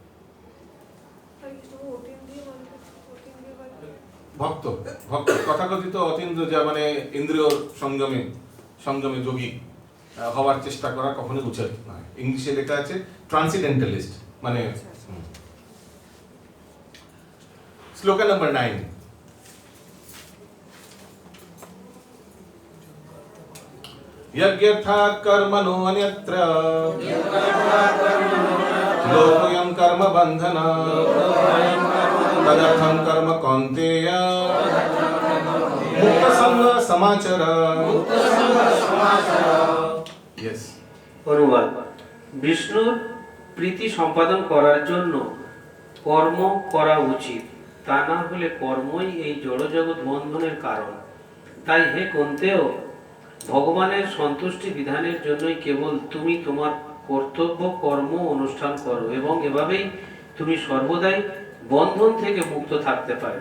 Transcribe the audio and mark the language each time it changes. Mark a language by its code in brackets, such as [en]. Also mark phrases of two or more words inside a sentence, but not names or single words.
[bn] ভক্ত ভক্ত তথাকথিত অতীন্দ্র, যা মানে ইন্দ্রিয় সংযমে যোগী হওয়ার চেষ্টা করা কখনোই উচিত নয়। ইংলিশে লেখা আছে ট্রান্সিডেন্টালিস্ট, মানে শ্লোকা নম্বর 9। [sa] यज्ञर्थात् कर्मणो अन्यत्र लोकोऽयं कर्म बन्धना तदर्थं कर्म कौन्तेय मुक्त संग समाचर। [en] यस, [bn] অনুবাদ। বিষ্ণুর প্রীতি সম্পাদন করার জন্য কর্ম করা উচিত, তা না হলে কর্মই এই জড়জগৎ বন্ধনের কারণ। তাই হে কুন্তেয়, ভগবানের সন্তুষ্টি বিধানের জন্যই কেবল তুমি তোমার কর্তব্য কর্ম অনুষ্ঠান করো, এবং এভাবেই তুমি সর্বদাই বন্ধন থেকে মুক্ত থাকতে পারবে।